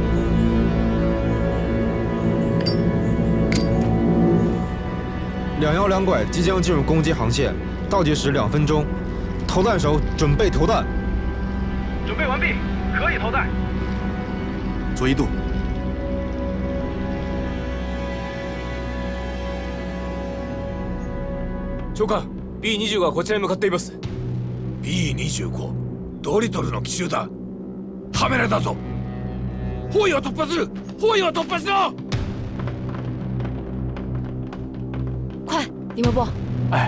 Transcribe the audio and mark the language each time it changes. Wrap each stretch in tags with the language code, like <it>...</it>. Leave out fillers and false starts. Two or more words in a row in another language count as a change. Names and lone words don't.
<zh>212 2 拐即将进入攻击航线，倒计时2分钟，投弹手准备投弹。准备完毕，可以投弹。左一度。</zh> <ja>長官、B25 がこちらに向かっています。 B25、ドリトルの奇襲だ。カメラだぞ。包囲を突破する。包囲を突破しろ。</ja> <zh>快，李莫波！哎，</zh>